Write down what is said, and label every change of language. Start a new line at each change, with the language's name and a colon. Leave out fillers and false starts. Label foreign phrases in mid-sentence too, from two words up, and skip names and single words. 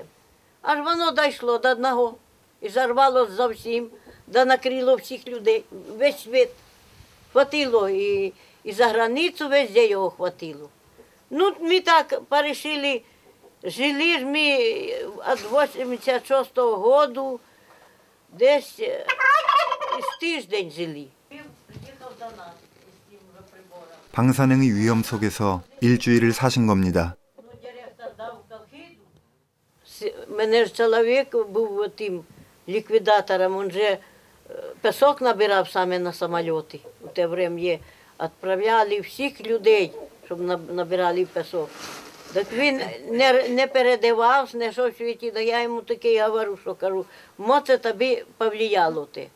Ukrainian: Аж воно дійшло до одного і зарвало зовсім, да накрило всіх людей, весь світ. Хватило і за границю везде його хватило. Ну, ми так порішили, жили ж ми від 86-го року, десь із тиждень жили.
Korean: 방사능의 위험 속에서 일주일을 사신 겁니다.
Ukrainian: Мене ж чоловік був тим ліквідатором, він же пісок набирав саме на самоліти. У те врем'я відправляли всіх людей, щоб набирали пісок. Так він не передавав, не що в світі, да я йому таке говорю, що кажу, це тобі повлияло те.